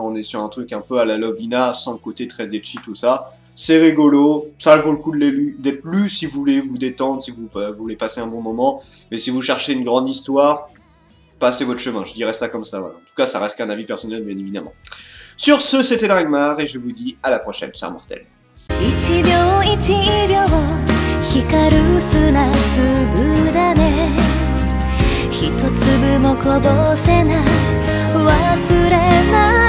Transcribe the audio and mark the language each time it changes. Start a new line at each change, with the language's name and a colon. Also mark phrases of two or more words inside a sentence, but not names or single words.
French: On est sur un truc un peu à la Lovina, sans le côté très ecchi, tout ça. C'est rigolo, ça vaut le coup d'être lu si vous voulez vous détendre, si vous voulez passer un bon moment. Mais si vous cherchez une grande histoire, passez votre chemin, je dirais ça comme ça, voilà. En tout cas, ça reste qu'un avis personnel, bien évidemment. Sur ce, c'était Dragmar, et je vous dis à la prochaine, chers mortels.
Japanese: 一秒一秒光る砂粒だね一粒もこぼせない忘れない